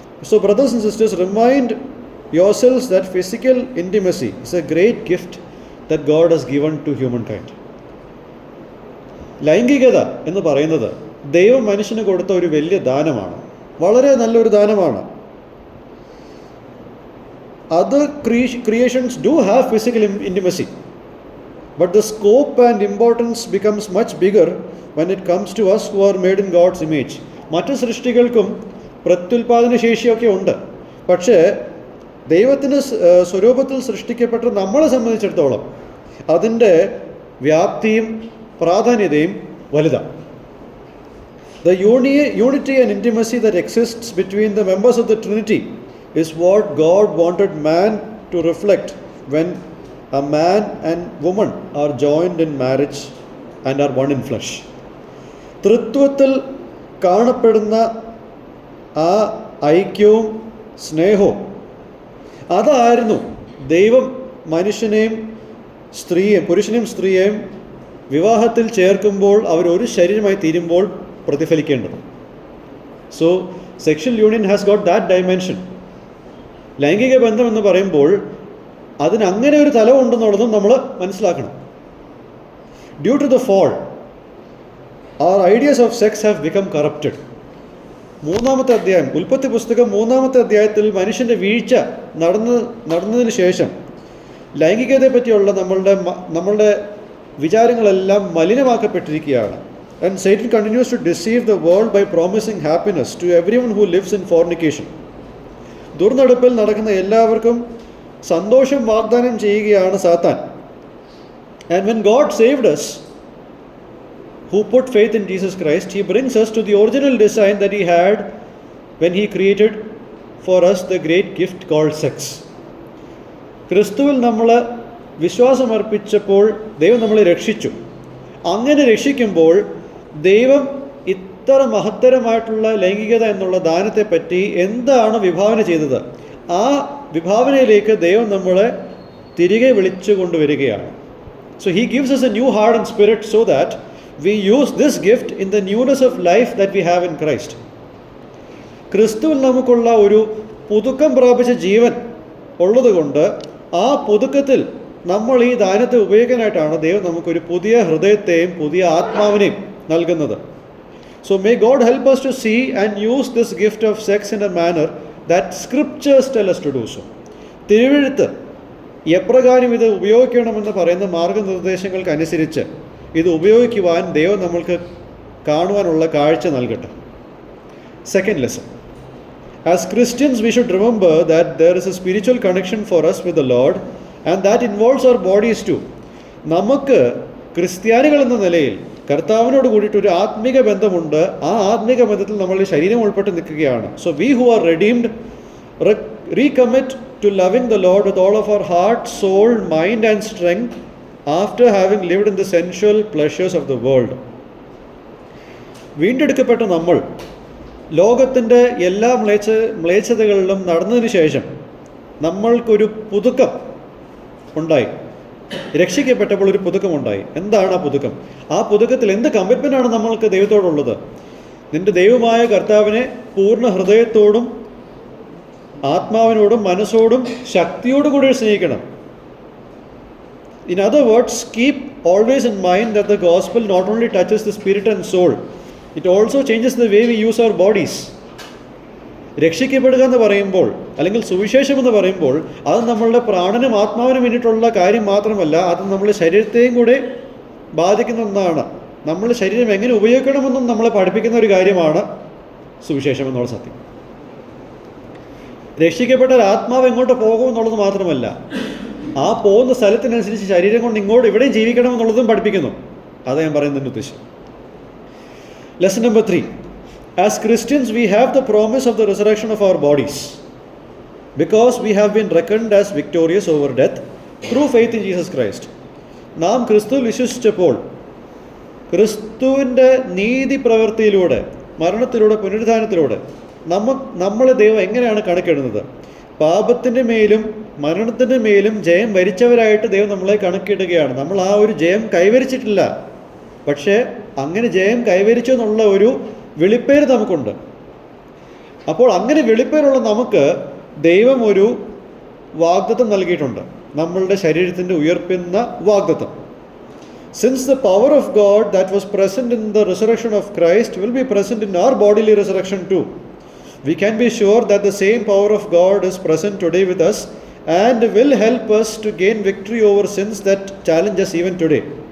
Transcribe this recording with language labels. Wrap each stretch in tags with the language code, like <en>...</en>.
<en>So brothers and sisters, remind yourselves that physical intimacy is a great gift that God has given to humankind.</en> <ml>ലൈംഗികത എന്ന് പറയുന്നത് ദൈവം മനുഷ്യന് കൊടുത്ത ഒരു വലിയ ദാനമാണ്, വളരെ നല്ലൊരു ദാനമാണ്.</ml> <en>Other creations do have physical intimacy, but the scope and importance becomes much bigger when it comes to us who are made in God's image.</en> <ml>മറ്റു സൃഷ്ടികൾക്കും പ്രത്യുൽപാദന ശേഷിയൊക്കെ ഉണ്ട്, പക്ഷേ ദൈവത്തിൻ്റെ സ്വരൂപത്തിൽ സൃഷ്ടിക്കപ്പെട്ട നമ്മളെ സംബന്ധിച്ചിടത്തോളം അതിൻ്റെ വ്യാപ്തിയും പ്രാധാന്യതയും വലുതാണ്.</ml> <en>The unity and intimacy that exists between the members of the Trinity is what God wanted man to reflect when a man and woman are joined in marriage and are one in flesh.</en> <ml>തൃത്വത്തിൽ കാണപ്പെടുന്ന ആ ഐക്യവും സ്നേഹവും അതായിരുന്നു ദൈവം മനുഷ്യനെയും പുരുഷനെയും സ്ത്രീയെയും വിവാഹത്തിൽ ചേർക്കുമ്പോൾ അവരൊരു ശരീരമായി തീരുമ്പോൾ പ്രതിഫലിക്കേണ്ടത്.</ml> <en>So sexual union has got that dimension.</en> <ml>ലൈംഗിക ബന്ധം എന്ന് പറയുമ്പോൾ അതിന് അങ്ങനെ ഒരു തലമുണ്ടെന്നുള്ളതും നമ്മൾ മനസ്സിലാക്കണം.</ml> <en>Due to the fall our ideas of sex have become corrupted.</en> <ml>മൂന്നാമത്തെ അധ്യായം, ഉൽപ്പത്തി പുസ്തകം 3-ാമത്തെ അധ്യായത്തിൽ മനുഷ്യൻ്റെ വീഴ്ച നടന്നതിന് ശേഷം ലൈംഗികതയെ പറ്റിയുള്ള നമ്മളുടെ വിചാരങ്ങളെല്ലാം മലിനമാക്കപ്പെട്ടിരിക്കുകയാണ്.</ml> <en>And Satan continues to deceive the world by promising happiness to everyone who lives in fornication.</en> <ml>ദുർനടപ്പിൽ നടക്കുന്ന എല്ലാവർക്കും സന്തോഷം വാഗ്ദാനം ചെയ്യുകയാണ് സാത്താൻ.</ml> <en>And when God saved us, who put faith in Jesus Christ, He brings us to the original design that He had when He created for us the great gift called sex.</en> <ml>ക്രിസ്തുവിൽ നമ്മൾ വിശ്വാസമർപ്പിച്ചപ്പോൾ ദൈവം നമ്മളെ രക്ഷിച്ചു. അങ്ങനെ രക്ഷിക്കുമ്പോൾ ദൈവം ഇത്ര മഹത്തരമായിട്ടുള്ള ലൈംഗികത എന്നുള്ള ദാനത്തെപ്പറ്റി എന്താണ് വിഭാവന ചെയ്തത്? ആ വിഭാവനയിലേക്ക് ദൈവം നമ്മളെ തിരികെ വിളിച്ചു കൊണ്ടുവരികയാണ്.</ml> <en>So He gives us a new heart and spirit so that we use this gift in the newness of life that we have in Christ.</en> <ml>ക്രിസ്തുവിൽ നമുക്കുള്ള ഒരു പുതുക്കം പ്രാപിച്ച ജീവൻ ഉള്ളതുകൊണ്ട് ആ പുതുക്കത്തിൽ നമ്മൾ ഈ ദാനത്തെ ഉപയോഗിക്കാനായിട്ടാണ് ദൈവം നമുക്കൊരു പുതിയ ഹൃദയത്തെയും പുതിയ ആത്മാവിനെയും നൽകുന്നത്.</ml> <en>So may God help us to see and use this gift of sex in a manner that scriptures tell us to do so.</en> <ml>തിരുവെഴുത്ത് എപ്രകാരം ഇത് ഉപയോഗിക്കണമെന്ന് പറയുന്ന മാർഗനിർദ്ദേശങ്ങൾക്കനുസരിച്ച് ഇത് ഉപയോഗിക്കുവാൻ ദൈവം നമ്മൾക്ക് കാണുവാനുള്ള കാഴ്ച നൽകട്ടെ.</ml> <en>Second lesson. As Christians, we should remember that there is a spiritual connection for us with the Lord and that involves our bodies too.</en> <ml>നമുക്ക് ക്രിസ്ത്യാനികൾ എന്ന നിലയിൽ കർത്താവിനോട് കൂടിയിട്ട് ഒരു ആത്മിക ബന്ധമുണ്ട്. ആ ആത്മിക ബന്ധത്തിൽ നമ്മളുടെ ശരീരം ഉൾപ്പെട്ട് നിൽക്കുകയാണ്.</ml> <en>So we who are redeemed recommit to loving the Lord with all of our heart, soul, mind and strength after having lived in the sensual pleasures of the world.</en> <ml>വീണ്ടെടുക്കപ്പെട്ട നമ്മൾ ലോകത്തിൻ്റെ എല്ലാ മ്ലേച്ഛതകളിലും നടന്നതിന് ശേഷം നമ്മൾക്കൊരു പുതുക്കം ഉണ്ടായി. രക്ഷിക്കപ്പെട്ടപ്പോൾ ഒരു പുതുക്കമുണ്ടായി. എന്താണ് ആ പുതുക്കം? ആ പുതുക്കത്തിൽ എന്ത് കമ്മിറ്റ്മെൻ്റാണ് നമ്മൾക്ക് ദൈവത്തോടുള്ളത്? നിൻ്റെ ദൈവമായ കർത്താവിനെ പൂർണ്ണ ഹൃദയത്തോടും ആത്മാവിനോടും മനസ്സോടും ശക്തിയോടും കൂടി സ്നേഹിക്കണം.</ml> <en>In other words, keep always in mind that the gospel not only touches the spirit and soul, it also changes the way we use our bodies.</en> <ml>രക്ഷിക്കപ്പെടുക എന്ന് പറയുമ്പോൾ, അല്ലെങ്കിൽ സുവിശേഷം എന്ന് പറയുമ്പോൾ, അത് നമ്മളുടെ പ്രാണനും ആത്മാവിനും വേണ്ടിയിട്ടുള്ള കാര്യം മാത്രമല്ല, അത് നമ്മളുടെ ശരീരത്തെയും കൂടെ ബാധിക്കുന്ന ഒന്നാണ്. നമ്മൾ ശരീരം എങ്ങനെ ഉപയോഗിക്കണമെന്നും നമ്മളെ പഠിപ്പിക്കുന്ന ഒരു കാര്യമാണ് സുവിശേഷം എന്നുള്ള സത്യം. രക്ഷിക്കപ്പെട്ട ആത്മാവ് എങ്ങോട്ട് പോകുമെന്നുള്ളത് മാത്രമല്ല, ആ പോകുന്ന സ്ഥലത്തിനനുസരിച്ച് ശരീരം കൊണ്ട് ഇങ്ങോട്ട് ഇവിടെയും ജീവിക്കണമെന്നുള്ളതും പഠിപ്പിക്കുന്നു. അതാണ് ഞാൻ പറയുന്നതിൻ്റെ ഉദ്ദേശം. Lesson number 3.</ml> <en>As Christians, we have the promise of the resurrection of our bodies because we have been reckoned as victorious over death through faith in Jesus Christ.</en> <ml>നാം ക്രിസ്തുവിൽ വിശ്വസിച്ചപ്പോൾ ക്രിസ്തുവിൻ്റെ നീതി പ്രവൃത്തിയിലൂടെ, മരണത്തിലൂടെ, പുനരുദ്ധാനത്തിലൂടെ നമ്മളെ ദൈവം എങ്ങനെയാണ് കണക്കിടുന്നത്? പാപത്തിൻ്റെ മേലും മരണത്തിൻ്റെ മേലും ജയം വരിച്ചവരായിട്ട് ദൈവം നമ്മളെ കണക്കിടുകയാണ്. നമ്മൾ ആ ഒരു ജയം കൈവരിച്ചിട്ടില്ല, പക്ഷേ അങ്ങനെ ജയം കൈവരിച്ചു എന്നുള്ള ഒരു വെളിപ്പേര് നമുക്കുണ്ട്. അപ്പോൾ അങ്ങനെ വെളിപ്പേരുള്ള നമുക്ക് ദൈവം ഒരു വാഗ്ദത്തം നൽകിയിട്ടുണ്ട്, നമ്മളുടെ ശരീരത്തിൻ്റെ ഉയർപ്പിന്ന വാഗ്ദത്തം.</ml> <en>Since the power of God that was present in the resurrection of Christ will be present in our bodily resurrection too, we can be sure that the same power of God is present today with us and will help us to gain victory over sins that challenge us even today.</en>